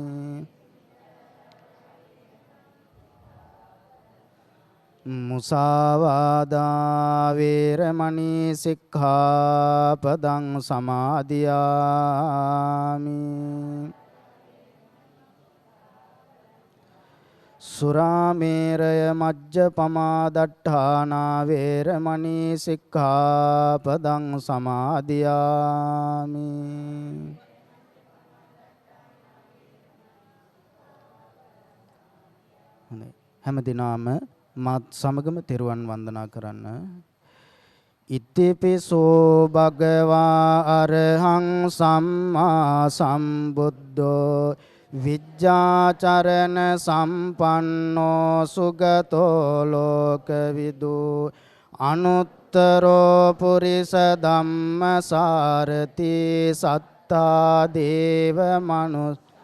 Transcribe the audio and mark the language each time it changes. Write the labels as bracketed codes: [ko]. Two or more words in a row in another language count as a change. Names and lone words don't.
[pi] මුසාවාදා වේරමණී සික්ඛාපදං සමාදියාමි. සුරාමේරය මජ්ජපමා දට්ඨානා වේරමණී සික්ඛාපදං සමාදියාමි. [si] හොඳයි හැම දිනම මාත් සමගම තෙරුවන් වන්දනා කරන්න. [pi] ඉතිපිසෝ භගවා අරහං සම්මා සම්බුද්ධෝ විජ්ජාචරණ සම්පන්නෝ සුගතෝ ලෝකවිදු අනුත්තරෝ පුරිස ධම්මසාරති සත්තා දේව මනුස්ස